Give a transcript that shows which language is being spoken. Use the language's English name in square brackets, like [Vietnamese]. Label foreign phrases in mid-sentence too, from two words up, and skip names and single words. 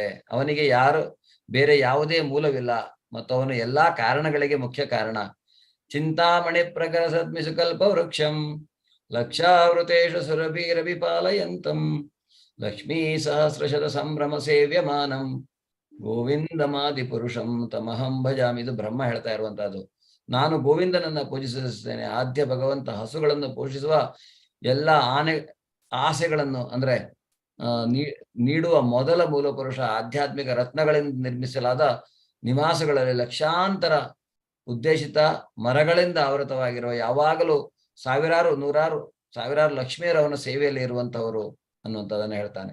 [Kannada] ಅವನಿಗೆ ಬೇರೆ ಯಾವುದೇ ಮೂಲವಿಲ್ಲ ಮತ್ತು ಅವನು ಎಲ್ಲಾ ಕಾರಣಗಳಿಗೆ ಮುಖ್ಯ ಕಾರಣ. [Sanskrit] ಚಿಂತಾಮಣಿ ಪ್ರಕರ ಸದ್ಮಿಸು ಕಲ್ಪ ವೃಕ್ಷಂ ಲಕ್ಷಾವೃತೇಶು ಸುರಭಿರಭಿಪಾಲಯಂತಂ ಲಕ್ಷ್ಮೀ ಸಹಸ್ರಶತ ಸಂಭ್ರಮ ಸೇವ್ಯಮಾನಂ ಗೋವಿಂದಮಾದಿ ಪುರುಷಂ ತಮಹಂ ಭಜಾಮಿ. [Kannada] ಇದು ಬ್ರಹ್ಮ ಹೇಳ್ತಾ ಇರುವಂತಹದ್ದು. ನಾನು ಗೋವಿಂದನನ್ನ ಪೂಜಿಸುತ್ತೇನೆ. ಆದ್ಯ ಭಗವಂತ ಹಸುಗಳನ್ನು ಪೋಷಿಸುವ ಎಲ್ಲ ಆಸೆಗಳನ್ನು ಅಂದ್ರೆ ನೀಡುವ ಮೊದಲ ಮೂಲ ಪುರುಷ. ಆಧ್ಯಾತ್ಮಿಕ ರತ್ನಗಳಿಂದ ನಿರ್ಮಿಸಲಾದ ನಿವಾಸಗಳಲ್ಲಿ ಲಕ್ಷಾಂತರ ಉದ್ದೇಶಿತ ಮರಗಳಿಂದ ಆವೃತವಾಗಿರುವ ಯಾವಾಗಲೂ ಸಾವಿರಾರು ಲಕ್ಷ್ಮಿಯರು ಅವನ ಸೇವೆಯಲ್ಲಿ ಇರುವಂತವರು ಅನ್ನುವಂಥದ್ದನ್ನ ಹೇಳ್ತಾನೆ.